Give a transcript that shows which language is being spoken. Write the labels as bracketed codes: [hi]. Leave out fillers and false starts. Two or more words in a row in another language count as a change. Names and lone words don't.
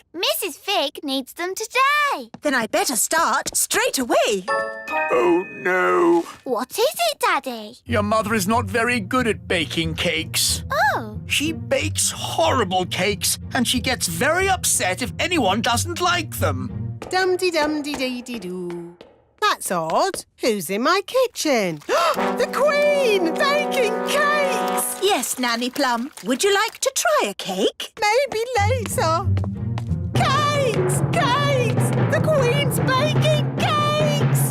[en] Mrs. Fig needs them today. Then I better start straight away. Oh no. What is it, Daddy? Your mother is not very good at baking cakes. Oh. She bakes horrible cakes and she gets very upset if anyone doesn't like them. Dum-de-dum-de-dee-dee-doo. That's odd. Who's in my kitchen? The Queen! Baking cakes! Yes, Nanny Plum. Would you like to try a cake? Maybe later. Cakes! Cakes! The Queen's baking cakes!